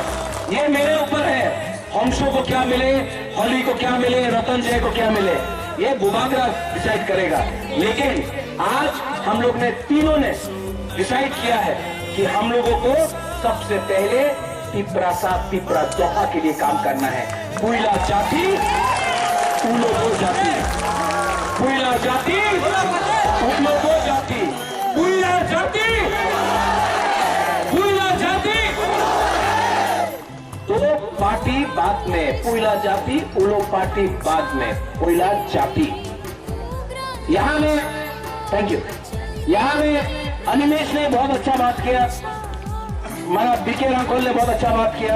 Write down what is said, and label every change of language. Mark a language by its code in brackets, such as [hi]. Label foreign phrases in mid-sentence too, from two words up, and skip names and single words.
[hi] ये मेरे ऊपर है, हंसो को क्या मिले, होली को क्या मिले, रतन जय को क्या मिले, ये बुबागरा डिसाइड करेगा। लेकिन आज हम लोग ने तीनों ने डिसाइड किया है कि हम लोगों को सबसे पहले तिपरासा तिपरा दोहा के लिए काम करना है। [trp] पुइला जाति उलो दो जाति, पुइला जाति उलो दो जाति, पुइला जाति पुइला जाति। [hi] दो पार्टी बाद में, [trp] पुइला जाति उलो [hi] पार्टी बाद में, [trp] पुइला जाति। [hi] यहां में [en] thank you, [hi] यहां में अनिमेश ने बहुत अच्छा बात किया, हमारा बीके रांकोल ने बहुत अच्छा बात किया।